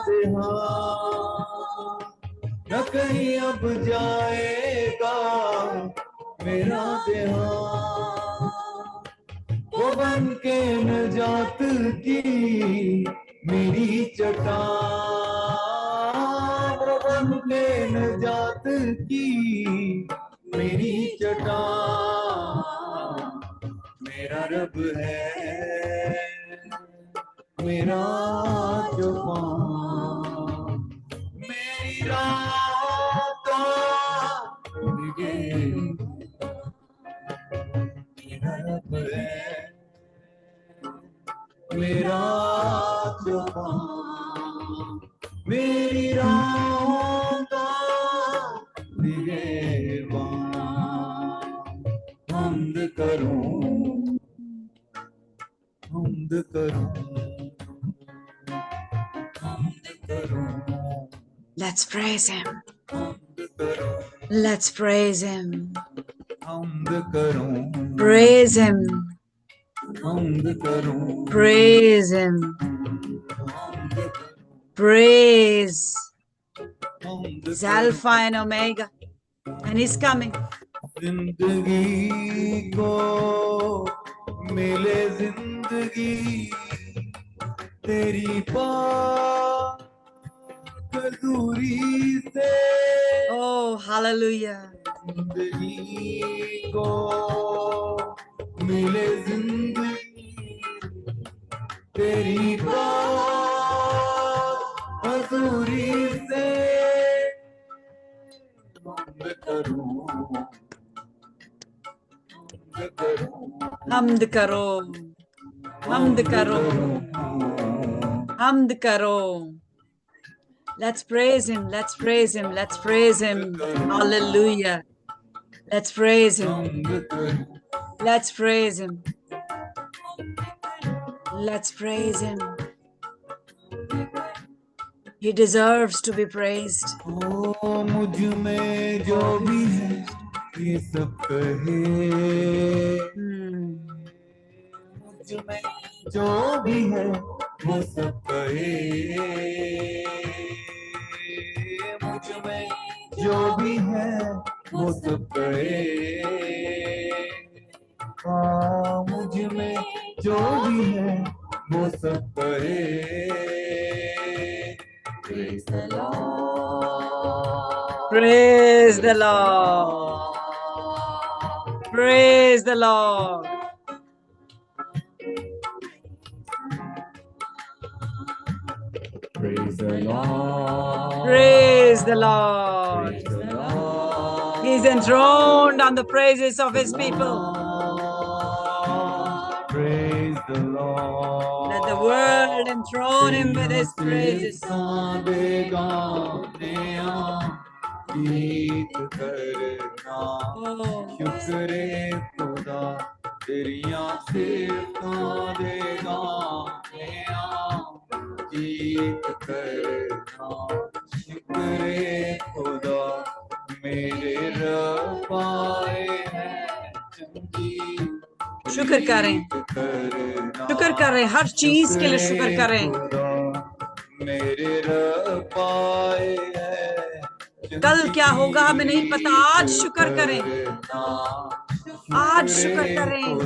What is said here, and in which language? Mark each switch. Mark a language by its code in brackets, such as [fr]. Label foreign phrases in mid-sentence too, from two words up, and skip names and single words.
[ur] دھیان، نہ کہیں اب جائے گا میرا دھیان، وہ بن کے نجات کی میری چٹان, وہ بن کے نجات کی میری چٹان, میرا رب ہے میرا چوپان، میری رات میرا رب ہے میرا چوپان، میری رات نگہبان، حمد کروں، حمد کروں، حمد کروں, हमद करूं, हमद करूं, [en] Let's praise him. [ur] حمد کروں, [en] Let's praise him. [ur] حمد کروں, [en] Praise him. [ur] حمد کروں, [en] Praise Him. Praise. [ur] हमद [en] He's Alpha and Omega. And He's coming. [ur] زندگی کو ملے زندگی تیری پاک حضوری سے, [en] Oh, hallelujah. [ur] زندگی کو ملے زندگی تیری پاک حضوری سے، حمد کروں, حمد کرو. حمد کرو۔ حمد کرو. [en] Let's praise Him. Let's praise Him. Let's praise Him. Hallelujah. Let's praise Him. Let's praise Him. Let's praise Him. He deserves to be praised. [ur] او مجھ میں جو بھی ہے یہ سب کہے، مجھ میں جو بھی ہے وہ سب کہے، مجھ میں جو بھی ہے وہ سب کہے، ہاں مجھ میں جو بھی ہے وہ سب کہے. [en] Praise the Lord. Praise the Lord. Praise the Lord. Praise the Lord. Praise the Lord. Praise the Lord. He's enthroned on the praises of His people. Praise the Lord. Let the world enthrone Him with His praises. [ur] گیت کرنا Oh, شکرِ خدا [pa] تیریاں صفتاں دے گانے, [ur] گیت کرنا شکرِ خدا میرے رب آئے ہیں چنگی, شکر کریں، شکر کریں، ہر چیز کے لیے شکر کریں. میرے رب آئے ہیں, کل کیا ہوگا ہمیں نہیں پتا، آج شکر کریں، آج شکر کریں.